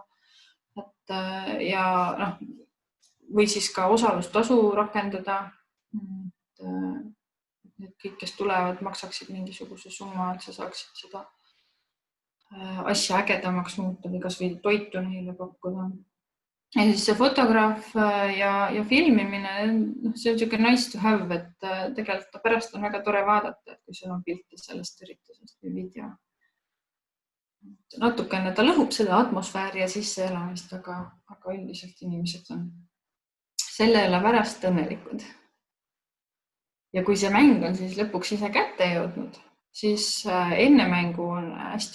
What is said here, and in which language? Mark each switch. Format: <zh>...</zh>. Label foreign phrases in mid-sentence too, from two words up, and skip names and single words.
<et>Ja või siis ka osalustasu rakendada. Et kõik, kes tulevad, maksaksid mingisuguse summa, et sa saaksid seda asja ägedamaks muuta või kas või toitu neile pakkuda. Ja siis see fotograaf ja filmimine, see on niisugune</et> <en>nice to have,</en> <et>et tegelikult pärast on väga tore vaadata, et kui sul on pilti sellest üritusest või video. Natukene ta lõhub seda atmosfääri ja sisseelamist, aga üldiselt inimesed on selle üle pärast õnnelikud. Ja kui see mäng on siis lõpuks ise kätte jõudnud, siis enne mängu on hästi</et>